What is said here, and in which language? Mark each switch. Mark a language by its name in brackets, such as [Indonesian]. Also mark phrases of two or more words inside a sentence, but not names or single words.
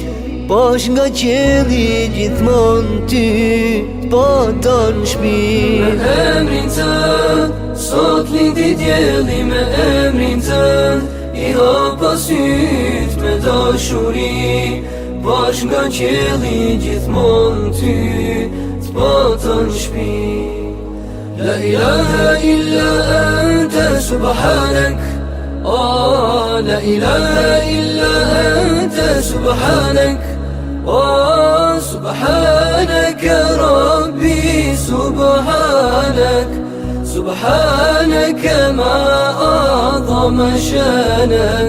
[Albanian] Pash nga qeli gjithmon ty, t'patan shpi. Me emrin tënd, sot lindi djeli, me emrin tënd i hapa syt me dashuri. Pash nga qeli gjithmon ty, t'patan shpi. [Arabic] لا إله إلا أنت سبحانك، لا إله إلا أنت سبحانك. سبحانك ربي سبحانك، سبحانك ما أعظم شانك.